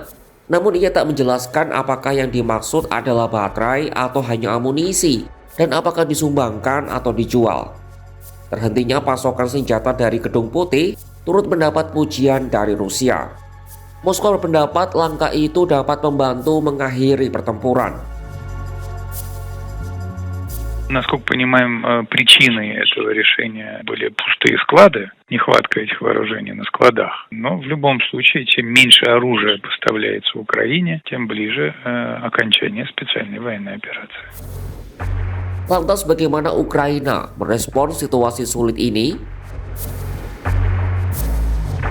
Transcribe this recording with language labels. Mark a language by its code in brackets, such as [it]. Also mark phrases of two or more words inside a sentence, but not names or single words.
[id] Namun ia tak menjelaskan apakah yang dimaksud adalah baterai atau hanya amunisi dan apakah disumbangkan atau dijual. Terhentinya pasokan senjata dari Gedung Putih turut mendapat pujian dari Rusia. Moskow berpendapat langkah itu dapat membantu mengakhiri pertempuran. [ru] Насколько понимаем, причиной этого решения были пустые склады, нехватка этих вооружений на складах. Но в любом случае, чем меньше оружия поставляется Украине, тем ближе окончание специальной военной операции. [id] Lantas bagaimana Ukraina merespons situasi sulit ini?